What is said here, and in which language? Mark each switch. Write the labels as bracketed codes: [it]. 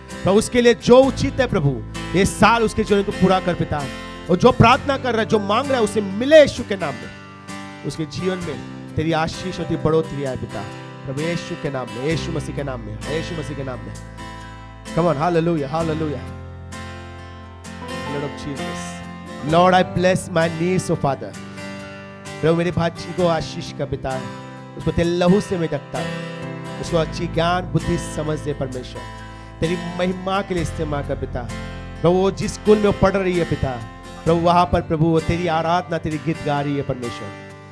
[hi] प्रभु उसके लिए जो उचित है प्रभु ये साल उसके जीवन को पूरा कर पिता। और जो प्रार्थना कर रहा है, जो मांग रहा है उसे मिले यीशु के नाम में। उसके जीवन में तेरी आशीष और तेरी बढ़ोतरी आए पिता, प्रभु यीशु के नाम में, यीशु मसीह के नाम में, यीशु मसीह के नाम में। [en] Come on, hallelujah, hallelujah. Lord of Jesus, Lord, I bless my niece, oh Father. [hi] प्रभु मेरे भाची को आशीष का पिता है, उसको तेरे लहू से मैं ढकता हूं, उसको अच्छी ज्ञान बुद्धि समझ दे परमेश्वर, तेरी महिमा के लिए इस्तेमाल कर पिता। प्रभु वो जिस स्कूल में वो पढ़ रही है पिता, प्रभु वहां पर प्रभु वो तेरी आराधना, तेरी गीत गा रही है परमेश्वर।